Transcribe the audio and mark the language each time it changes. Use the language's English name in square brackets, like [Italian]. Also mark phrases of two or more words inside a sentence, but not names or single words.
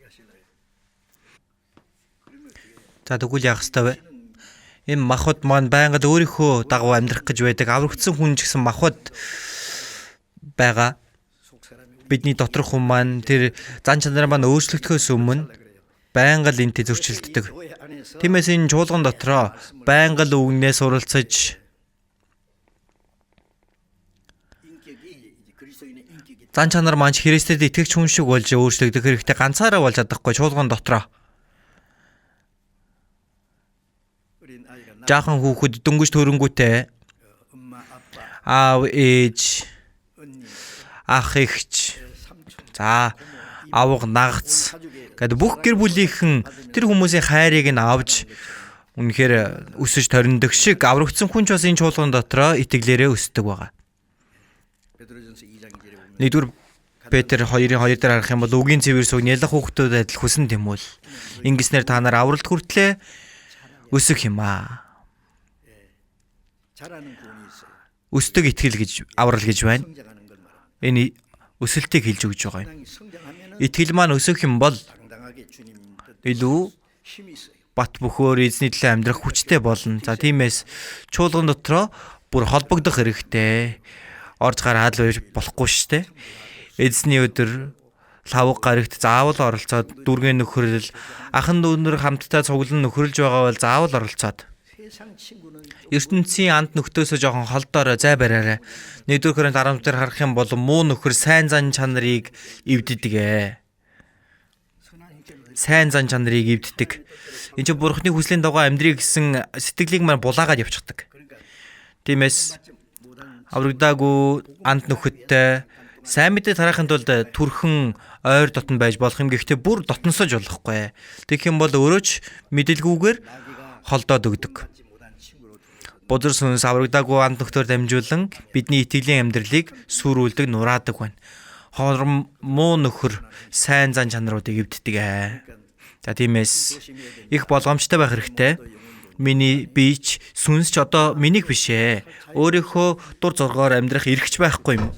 [Mongolian] Тэгвэл яах ёстой вэ? Энэ махбод маань байнгад өөрийнхөө дагуу амьдрах гэж байдаг аврагдсан хүн ч гэсэн махбод байгаа. Бидний доторх хүн маань тэр зан чанар маань өөрчлөгдөхөөс өмнө байнга л энтэй зөрчилддөг. [Korean] 교회 안에서 [Mongolian] Тиймээс энэ чуулган дотроо байнга л үгнээс суралцаж [Korean] 인격이 이제 그리스도인의 인격이 [Mongolian] зан чанар маань Христэд итгэгч хүн шиг болж өөрчлөгдөх хэрэгтэй ганцаараа болж чадахгүй чуулган дотроо. [Korean] 어린 아이가 나 [Mongolian] Жаахан хүүхэд дөнгөж төрөнгүүтээ [Korean] 엄마 아빠 [Mongolian] аав ээж [Korean] 언니 [Mongolian] ах эгч [Korean] 삼촌 [Mongolian] за авга нагц [Korean] 가족의 [Mongolian] гэдэг бүх гэр бүлийнхэн тэр хүмүүсийн хайрыг нь авч үнэхээр өсөж ториндог шиг аврагдсан хүн ч бас энэ чуулган дотроо итгэлээрээ өсдөг байгаа. [Korean] 베드로전서 2장 1절에 보면 [Mongolian] Нэгдүгээр Петр 2:2 дээр харах юм бол үгийн цэвэр сүг нялх хүүхдүүд адил хүсэн тэмүүл. Ингэснээр та нар авралт хүртлээ өсөх юм аа. [Korean] 자라는 구원이 있어요. [Mongolian] Өсдөг итгэл гэж аврал гэж байна. [Korean] 성장하는 걸 말합니다. [Mongolian] Энэ өсөлтийг хэлж өгч байгаа юм. [Korean] 당당히 성장하면은 [Mongolian] Итгэл маань өсөх юм бол [Korean] 당당하게 주님 뜻 [Mongolian] илүү [Korean] 힘이 있어요. [Mongolian] бат бөхөөр эзний төлөө амьдрах хүчтэй болно. За тиймээс чуулган дотроо бүр холбогдох хэрэгтэй. Орж гараад л болохгүй шүү дээ. Эзний өдөр лавг гарагт заавал оролцоод дүргийн нөхөрлөл ахан дүүнэр хамтдаа цуглан нөхөрлж байгаа бол заавал оролцоод [Korean] 세상 친구는 [Mongolian] ертөнцийн анд нөхдөөсөө жоохон холдоорой зай бариарай. 1-р Коринт 10 дээр харах юм бол муу нөхөр сайн зан чанарыг эвддэг. [Korean] 선한 형제를 [Mongolian] Сайн зан чанарыг эвддэг. Энд чинь Бурхны хүслийн дагуу амьдрий гэсэн сэтгэлийг маань булаагаад явчихдаг. [Korean] 그러니까 [Mongolian] Тиймээс [Korean] 못한 [Mongolian] аврагдаагүй анд нөхөдтэй сайн мэдээ тараахын тулд түрхэн ойр дотн байж болох юм. Гэхдээ бүр дотносож болохгүй. Тэгэх юм бол өөрөө ч мэдэлгүйгээр [Korean] 나귀가 [Mongolian] холдоод өгдөг. [Korean] 받지 못한 친구로 [Mongolian] Бузар сүнс аврагдаагүй анд нөхдөр дамжуулан бидний итгэлийн амьдралыг сүрүүлдэг, нураадаг байна. Хором муу нөхөр сайн зан чанаруудыг эвддэг. За тиймээс их болгоомжтой байх хэрэгтэй. Миний бич сүнс ч одоо минийх биш ээ. Өөрийнхөө дур зоргоор амьдрах эрхч байхгүй юм.